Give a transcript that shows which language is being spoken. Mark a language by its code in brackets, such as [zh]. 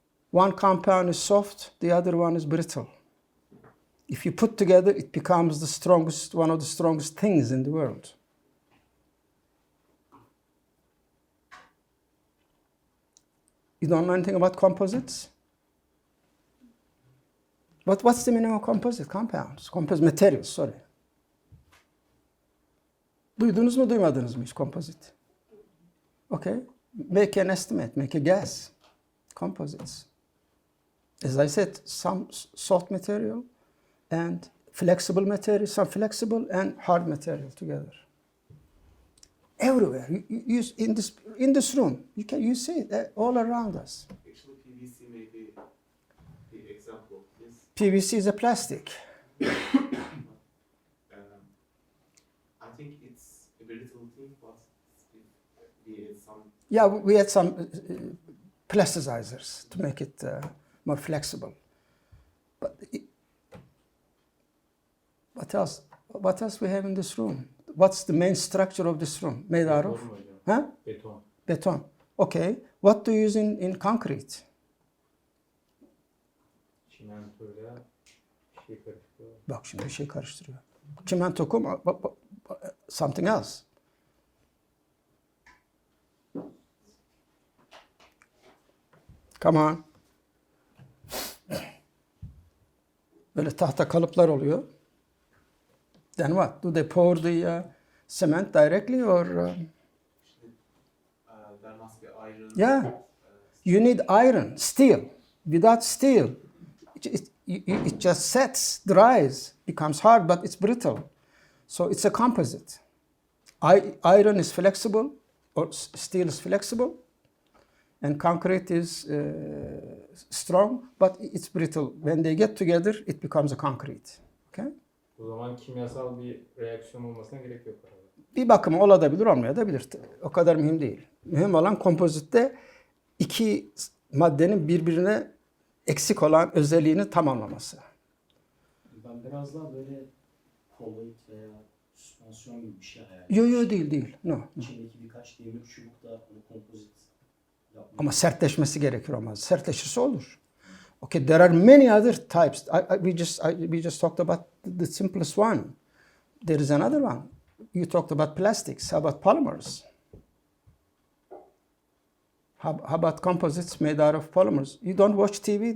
[en] One compound is soft, the other one is brittle. If you put together, it becomes the strongest, one of the strongest things in the world. You don't know anything about composites? But what's the meaning of composite compounds? Composite materials, sorry. [tr] Duydunuz mu, duymadınız mı hiç composite? [en] Okay, make an estimate, make a guess. Composites. As I said, some soft material and flexible material, some flexible and hard material together. Everywhere, you in this room, you see it all around us. Actually, PVC may be the example of this. PVC is a plastic. I think it's a brittle thing, but we add some. Yeah, we had some plasticizers to make it more flexible. But what else? What else we have in this room? What's the main structure of this room made out of? Huh? [tr] Beton. Beton. Okay. [en] What do you use in concrete? [tr] Çimentoyla şey karıştırıyor. Bak şimdi bir şey karıştırıyor. Çimento kum, [en] something else. Come on. [tr] Böyle tahta kalıplar oluyor. [en] Then what? Do they pour the cement directly or? There must be iron. Yeah. You need iron, steel. Without steel, it just sets, dries, becomes hard, but it's brittle. So it's a composite. Iron is flexible, or steel is flexible, and concrete is strong, but it's brittle. When they get together, it becomes a concrete. Okay? [tr] O zaman kimyasal bir reaksiyon olmasına gerek yok herhalde. Bir bakıma olabilir, olmayabilir. O kadar mühim değil. Mühim olan kompozitte iki maddenin birbirine eksik olan özelliğini tamamlaması. Ben biraz daha böyle koloid veya süspansiyon gibi bir şey hayal ediyorum. Yo değil. [en] No. [tr] İçindeki birkaç demir çubuk da onu kompozit yapmak. Ama sertleşmesi gerekir ama sertleşirse olur. [en] Okay, there are many other types. We just talked about the simplest one. There is another one. You talked about plastics. How about polymers? How about composites made out of polymers? You don't watch TV?